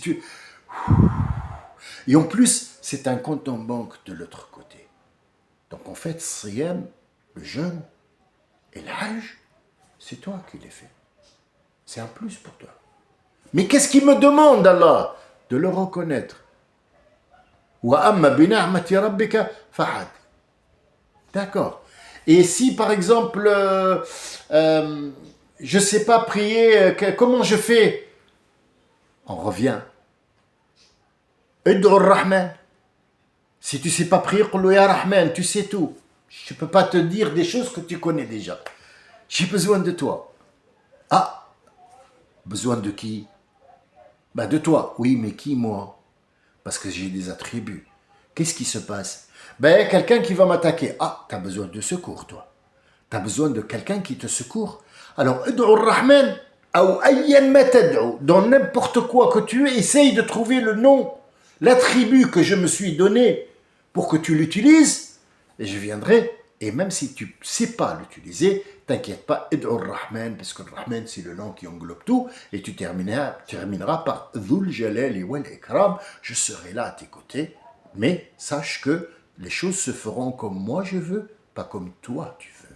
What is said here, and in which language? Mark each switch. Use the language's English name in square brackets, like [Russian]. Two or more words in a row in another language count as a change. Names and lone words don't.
[French] Et en plus, c'est un compte en banque de l'autre côté. Donc en fait, Siyam, le jeûne et l'âge, c'est toi qui les fais. C'est un plus pour toi. Mais qu'est-ce qu'il me demande, Allah? De le reconnaître. [Arabic] وأما بنعمة ربك فحد. [French] D'accord. Et si par exemple, je ne sais pas prier, comment je fais? On revient. [Arabic] ادعوا الرحمن. [French] Si tu ne sais pas prier, [Arabic] قل يا رحمن, [French] tu sais tout. Je ne peux pas te dire des choses que tu connais déjà. J'ai besoin de toi. Ah, besoin de qui? Ben de toi. Oui, mais qui moi? Parce que j'ai des attributs. Qu'est-ce qui se passe? Ben, quelqu'un qui va m'attaquer. Ah, tu as besoin de secours, toi. Tu as besoin de quelqu'un qui te secourt. Alors, [Arabic] ادعوا الرحمن أو أيا ما تدعوا, [French] dans n'importe quoi que tu es, essaye de trouver le nom, l'attribut que je me suis donné pour que tu l'utilises, et je viendrai. Et même si tu ne sais pas l'utiliser, t'inquiète pas, [Arabic] ادعوا الرحمن, [French] parce que Rahman, c'est le nom qui englobe tout, et tu termineras par [Arabic] ذو الجلال والإكرام, [French] je serai là à tes côtés, mais sache que les choses se feront comme moi je veux, pas comme toi tu veux.